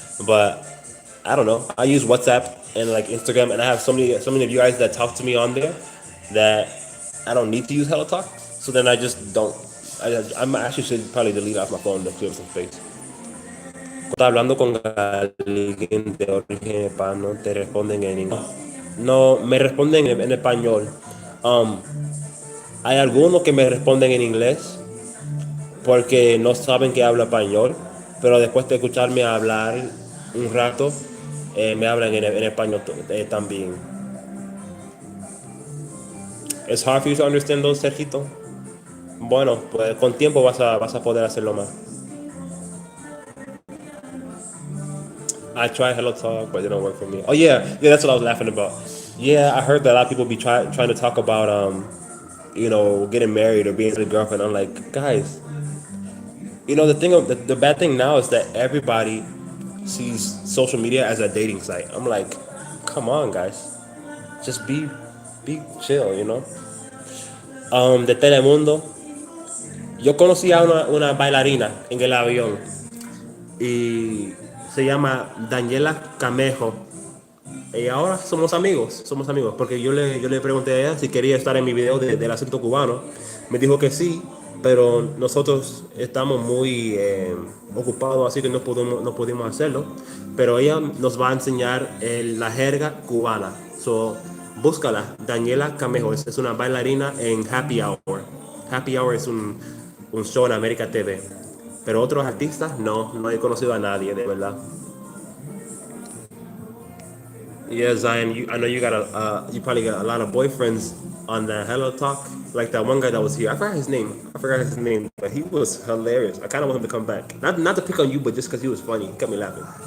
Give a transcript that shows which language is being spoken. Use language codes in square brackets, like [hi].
[en] But I don't know. I use WhatsApp and like Instagram, and I have so many of you guys that talk to me on there that I don't need to use Hello Talk. So then I just don't. I actually should probably delete off my phone to clear up some space. [es] Estás hablando con alguien de origen hispano, te responden en inglés. No, me responden en español. Um, Hay algunos que me responden en inglés porque no saben que hablo español, pero después de escucharme hablar un rato, me hablan en español también. ¿Es [en] hard for you to understand those, [es] Sergito? Bueno, pues con tiempo vas a poder hacerlo más. [en] I tried Hello Talk, but it didn't work for me. Oh yeah, that's what I was laughing about. Yeah, I heard that a lot of people be trying to talk about getting married or being with a girlfriend. I'm like, guys, the bad thing now is that everybody sees social media as a dating site. I'm like, come on, guys, just be chill. [es] De Telemundo, yo conocí a una bailarina en el avión y se llama Daniela Camejo. Y ahora somos amigos, porque yo le pregunté a ella si quería estar en mi video del acento cubano. Me dijo que sí, pero nosotros estamos muy ocupados, así que no pudimos hacerlo. Pero ella nos va a enseñar la jerga cubana. So, búscala, Daniela Camejo, es una bailarina en Happy Hour. Happy Hour es un show en América TV. Pero otros artistas, no he conocido a nadie, de verdad. [en] Yeah, Zion, I know you got you probably got a lot of boyfriends on that Hello Talk. Like that one guy that was here. I forgot his name. I forgot his name, but he was hilarious. I kind of want him to come back. Not to pick on you, but just because he was funny. He kept me laughing.